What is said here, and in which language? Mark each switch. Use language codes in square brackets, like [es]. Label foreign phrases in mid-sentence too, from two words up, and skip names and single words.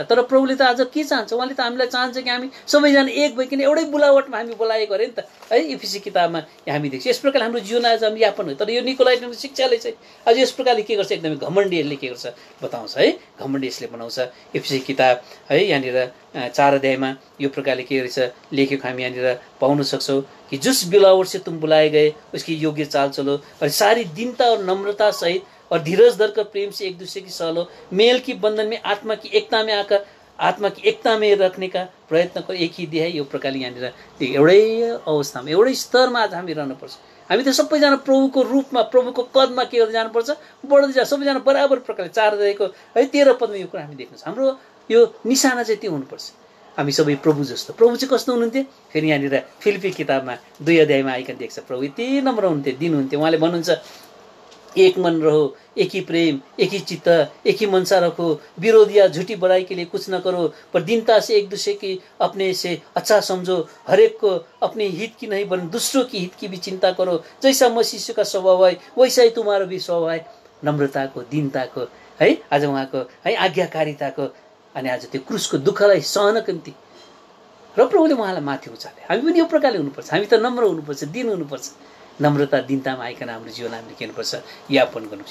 [ne] तर प्रभुले त आज के चाहन्छ, उहाँले त हामीलाई चाहन्छ कि हामी सबैजना एक भइकन एउटै बुलावटमा हामी बोलाएको अरे नि त है। एफिसी किताबमा हामी देख्छौँ यस प्रकारले हाम्रो जीवन आज हामी यापन हो। तर यो निकोलाइटनको शिक्षाले चाहिँ आज यस प्रकारले के गर्छ, एकदमै घमण्डीहरूले के गर्छ बताउँछ है, घमण्डी यसले बनाउँछ। एफिसी किताब है यहाँनिर 4 अध्यायमा यो प्रकारले के रहेछ लेखेको हामी यहाँनिर पाउन सक्छौँ [hi] कि जिस बिलावट से तुम बुलाए गए उसकी योग्य चाल चलो और सारी दीनता और नम्रता सहित और धीरज धर कर प्रेम से एक दूसरे की सहलो, मेल की बंधन में आत्मा की एकता में आकर आत्मा की एकता में रखने का प्रयत्न कर एक ही दिया है। [ne] यो प्रकारले यहाँनिर एउटै अवस्थामा एउटै स्तरमा आज हामी रहनुपर्छ। हामी त सबैजना प्रभुको रूपमा प्रभुको कदमा के गर्दै जानुपर्छ, बढ्दै जा, सबैजना बराबर प्रकारले 4 अध्यायको है 13 पदमा यो कुरा हामी देख्छौँ। हाम्रो यो निशाना चाहिँ त्यो हुनुपर्छ, हामी सबै प्रभु जस्तो। प्रभु चाहिँ कस्तो हुनुहुन्थ्यो, फेरि यहाँनिर फिलिपी किताबमा 2 अध्यायमा आइकन देख्छ प्रभु यति नम्र हुन्थ्यो, दिनुहुन्थ्यो। उहाँले भन्नुहुन्छ [hi] एक मन रहो, एक ही प्रेम, एक ही चित्त, एक ही मनसा रखो, विरोध या झूठी बुराई के लिए कुछ न करो, पर दीनता से एक दूसरे की अपने से अच्छा समझो, हर एक को अपने हित की नहीं बल्कि दूसरों की हित की भी चिंता करो, जैसा मसीह का स्वभाव है वैसा ही तुम्हारा भी स्वभाव है। [ne] नम्रताको, दीनताको है, आज उहाँको है आज्ञाकारिताको, अनि आज त्यो क्रुसको दुःखलाई सहनको निम्ति र प्रभुले उहाँलाई माथि उचाले। हामी पनि यो प्रकारले हुनुपर्छ, हामी त नम्र हुनुपर्छ, दिन हुनुपर्छ। नम्रता दिनतामा आइकन हाम्रो जीवन हामीले के गर्नुपर्छ, यापन गर्नुपर्छ।